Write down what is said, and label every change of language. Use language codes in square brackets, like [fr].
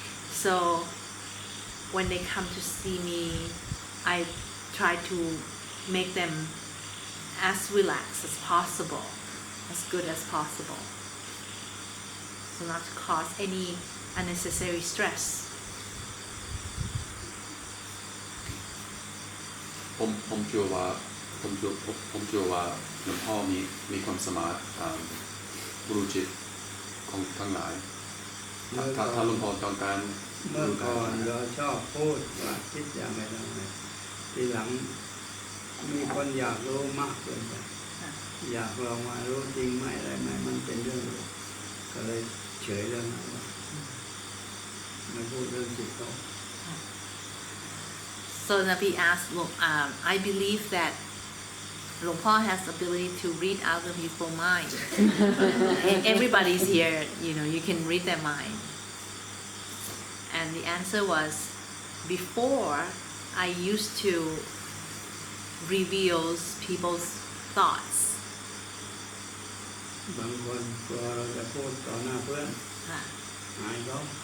[en] So when they come to see me, I try to make them as relaxed as possible, as good as possible, so not to cause any unnecessary stress. [th] ผมเชื่อว่าหลวงพ่อมีความสามารถรู้จิตของทั้งหลายถ้าหลวงพ่อต้องการ เมื่อก่อนเราชอบพูดว่าคิดอย่างไรทีหลังมีคนอยากรู้มากเกินไปอยากลองมารู้จริงไหมอะไรไหมมันเป็นเรื่องก็เลยเฉยเรื่องนั้นไม่พูดเรื่องจิตเขา [en] So Nabi asked, I believe that Luang Por has the ability to read other people's mind. Everybody's here, you can read their mind. And the answer was, before I used to reveal people's thoughts. [th] บางคนกลัวเราจะพูดต่อหน้าเพื่อนอายเขา